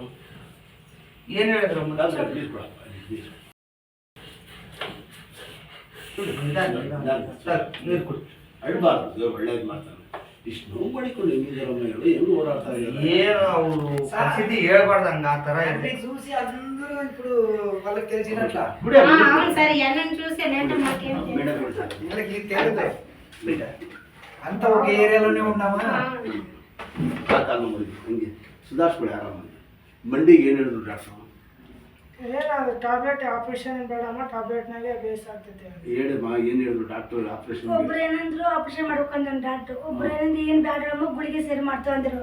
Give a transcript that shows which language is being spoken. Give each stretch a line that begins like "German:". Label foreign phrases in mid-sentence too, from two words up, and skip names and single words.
Kannada: ಏನು ಹೇಳಿದ್ರು? ಪ್ಲೀಸ್ ಕೊಡಪ್ಪ. ಅಳ್ಬಾರ್ದು, ಒಳ್ಳೇದು ಮಾಡ್ತಾನೆ. ಇಷ್ಟು ನೋವು ಮಾಡಿಕೊಂಡು ಹೆಂಗಿದ್ದಾರಮ್ಮ ಹೇಳು, ಹೆಂಗ್ ಓಡಾಡ್ತಾ ಇದ್ದಾರೆ? ಏನು ಅವರು ಪರಿಸ್ಥಿತಿ ಹೇಳ್ಬಾರ್ದು, ಹಂಗ ಆ ಥರ
Telugu: చూసి అందరూ ఇప్పుడు వాళ్ళకి తెలిసినట్ల వీళ్ళకి తెలియదు. అంత ఒక ఏరియాలోనే ఉన్నామా?
Kannada: ಕಾಲು ಹಂಗೆ ಸುಧಾರಿಸ್ಕೊಳ್ಳಿ ಆರಾಮಾಗಿ. ಮಂಡಿಗೆ ಏನು ಹೇಳಿದ್ರು ಡಾಕ್ಟ್ರು? ಏನಾದ್ರು ಟ್ಯಾಬ್ಲೆಟ್ ಆಪರೇಷನ್ ಬೇಡಮ್ಮ, ಟ್ಯಾಬ್ಲೆಟ್ನಾಗೆ ಬೇಸ್ ಆಗ್ತೈತೆ. ಹೇಳಮ್ಮ ಏನು ಹೇಳಿದ್ರು ಡಾಕ್ಟರ್ ಆಪರೇಷನ್? ಒಬ್ರು ಏನಂದ್ರು ಆಪರೇಷನ್ ಮಾಡ್ಬೇಕಂದ್ರೆ ಡಾಕ್ಟ್ರು, ಒಬ್ರು ಏನಂದ್ರೆ ಏನು ಬ್ಯಾಡ ಗುಳಿಗೆ ಸೇರಿ ಮಾಡ್ತು ಅಂದ್ರು.